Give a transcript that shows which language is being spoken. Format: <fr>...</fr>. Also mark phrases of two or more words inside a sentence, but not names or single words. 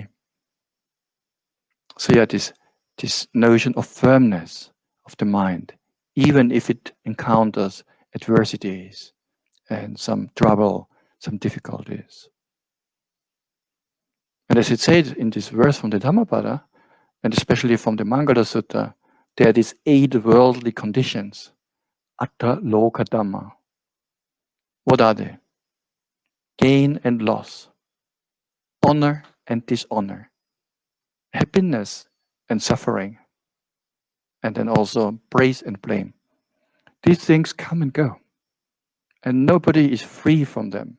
<en>So yeah, this notion of firmness of the mind, even if it encounters adversities and some trouble, some difficulties. And as it says in this verse from the Dhammapada, and especially from the Mangala Sutta, there are these 8 worldly conditions,</en> <pi>atta loka dhamma.</pi> <en>What are they? Gain and loss, honor and dishonor, happiness and suffering, and then also praise and blame. These things come and go, and nobody is free from them.</en>